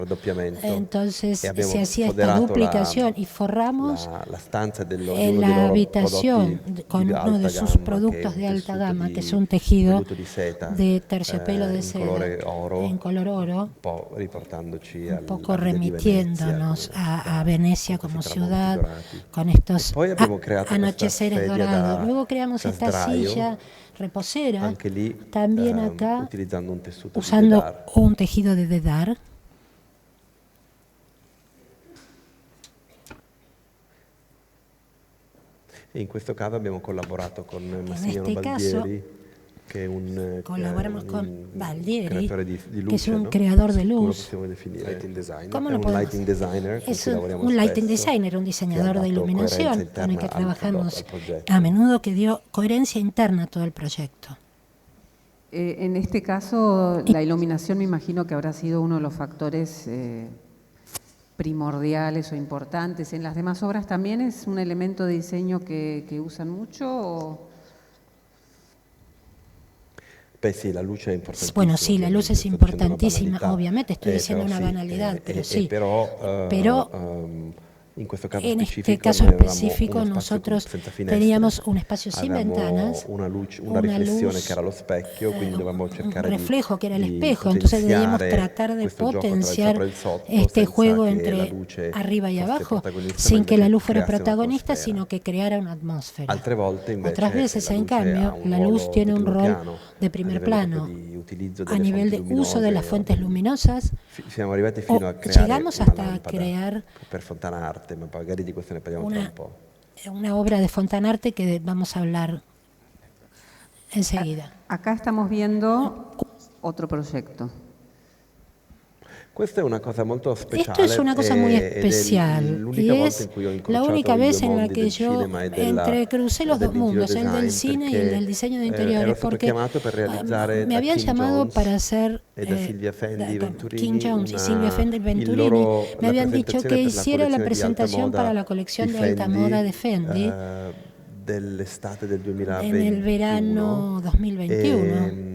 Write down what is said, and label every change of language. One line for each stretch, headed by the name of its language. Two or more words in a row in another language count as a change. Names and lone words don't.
Spanish: Entonces se hacía esta duplicación y forramos en la habitación con uno de sus productos de alta gama, que es un tejido de terciopelo de seda en color oro, un poco remitiéndonos a Venecia como ciudad con estos anocheceres dorados. Luego creamos esta silla reposera, también acá usando un tejido de Dedar.
Italian: In questo caso abbiamo collaborato con Massimiliano Baldieri, che è un Baldieri, di luce,
Spanish: que es un creador de luz. ¿Cómo lo podemos?
English: Lighting designer,
Spanish: es un
English: lighting designer,
Spanish: un diseñador de iluminación con el que trabajamos a menudo, que dio coherencia interna a todo el proyecto. En este caso, la iluminación me imagino que habrá sido uno de los factores primordiales o importantes. ¿En las demás obras también es un elemento de diseño que usan mucho? ¿O? Sí, la luz es importantísima. Bueno, sí, la luz es importantísima, obviamente, estoy diciendo una banalidad, pero sí. Pero en este caso específico nosotros teníamos un espacio sin ventanas,
Italian: una riflessione che era lo specchio, quindi dovevamo cercare
Spanish: un reflejo que era el espejo, entonces debíamos tratar de potenciar este juego entre arriba y abajo, sin que la luz fuera protagonista, sino que creara una atmósfera. Otras veces, en cambio, la luz tiene un rol de primer plano a nivel de uso de las fuentes luminosas. Llegamos hasta crear una obra de Fontanarte que vamos a hablar enseguida. Acá estamos viendo otro proyecto.
Italian: Questa è una cosa molto speciale.
Spanish: Esto es una cosa muy especial y es la única vez en la que yo entrecrucé los dos mundos, el del cine y el del diseño de interiores, porque me habían llamado para hacer King Jones y Silvia Fendi Venturini, me habían dicho que hiciera la presentación para la colección de alta moda de Fendi en el verano 2021.